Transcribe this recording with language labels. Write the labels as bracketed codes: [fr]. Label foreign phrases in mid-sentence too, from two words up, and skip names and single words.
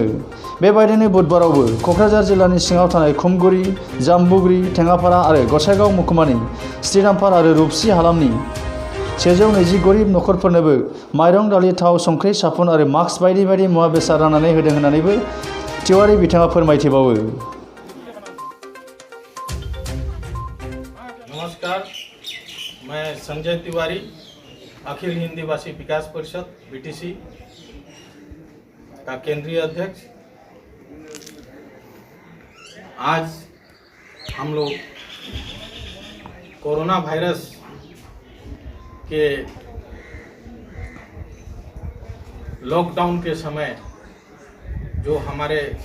[brx] बेबायदिनो बुधबारावबो क'क्राझार जिल्लानि सिङाव थानाय खुमगुरि, जाम्बुग्रि, टेङापारा आरो गसाइगाव महकुमानि श्रीरामपार आरो रुपसि हालामनि 120 गरिब नखरफोरनोबो माइरं, दालि, थाव, संख्रि, साफुन आरो मास्क बायदि बायदि मुवा बेसाद राननानै होदों होननानैबो तिवारी बिथाङा फोरमायथिबावो। [hi] नमस्कार, मैं संजय तिवारी, अखिल हिंदीबासी विकास परिषद बीटीसी का केंद्रीय अध्यक्ष। आज हम लोग कोरोना वायरस के लॉकडाउन के समय जो हमारे